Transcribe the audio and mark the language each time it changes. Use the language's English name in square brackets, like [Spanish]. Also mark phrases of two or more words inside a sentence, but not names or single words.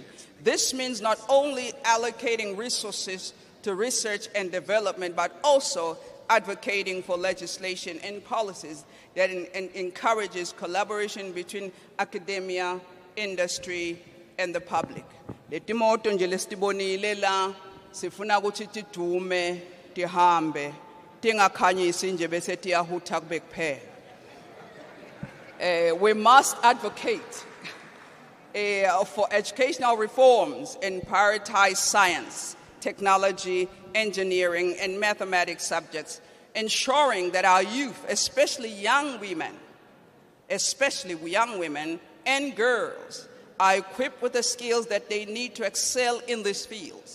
[English] This means not only allocating resources to research and development, but also advocating for legislation and policies that encourages collaboration between academia, industry, and the public. [Swati] Letimoto nje lesitibonile la sifuna ukuthi tidume tihambe tingakhanyisi nje bese tiyahutha kube kuphela. [English] We must advocate for educational reforms and prioritize science, technology, engineering, and mathematics subjects, ensuring that our youth, especially young women and girls, are equipped with the skills that they need to excel in these fields.